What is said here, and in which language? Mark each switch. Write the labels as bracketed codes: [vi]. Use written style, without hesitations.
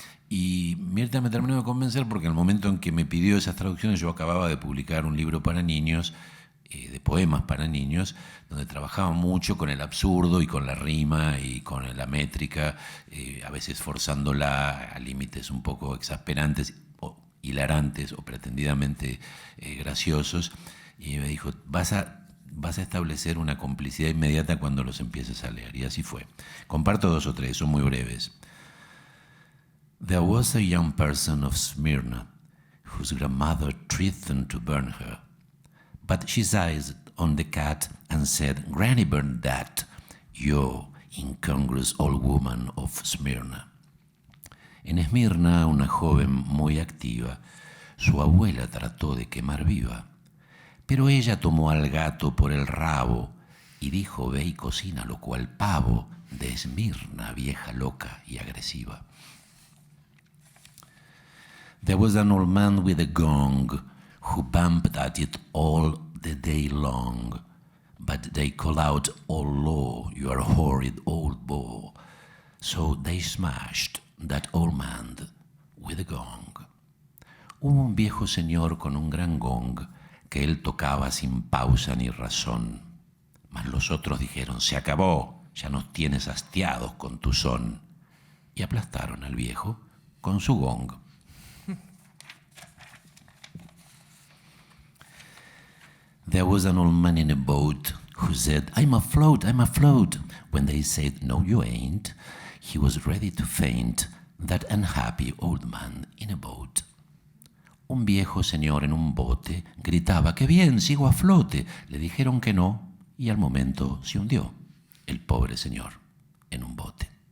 [es] Y Mirta me terminó de convencer porque en el momento en que me pidió esas traducciones yo acababa de publicar un libro para niños, de poemas para niños, donde trabajaba mucho con el absurdo y con la rima y con la métrica, a veces forzándola a límites un poco exasperantes o hilarantes o pretendidamente graciosos. Y me dijo, vas a establecer una complicidad inmediata cuando los empieces a leer. Y así fue. Comparto 2 o 3, son muy breves. [en] There was a young person of Smyrna whose grandmother threatened to burn her. But she seized on the cat and said, "Granny, burn that, you incongruous old woman of Smyrna." [es] En Esmirna, una joven muy activa, su abuela trató de quemar viva. Pero ella tomó al gato por el rabo y dijo, ve y cocínalo cual pavo de Esmirna, vieja loca y agresiva. [en] There was an old man with a gong who bumped at it all the day long, but they call out, "Oh law, you are a horrid old bore." So they smashed that old man with a gong. [es] Hubo un viejo señor con un gran gong que él tocaba sin pausa ni razón. Mas los otros dijeron: "Se acabó, ya nos tienes hastiados con tu son." Y aplastaron al viejo con su gong. [en] There was an old man in a boat who said, "I'm afloat, I'm afloat." When they said, "No, you ain't," he was ready to faint, that unhappy old man in a boat. [es] Un viejo señor en un bote gritaba: "¡Qué bien, sigo a flote!" Le dijeron que no y al momento se hundió el pobre señor en un bote.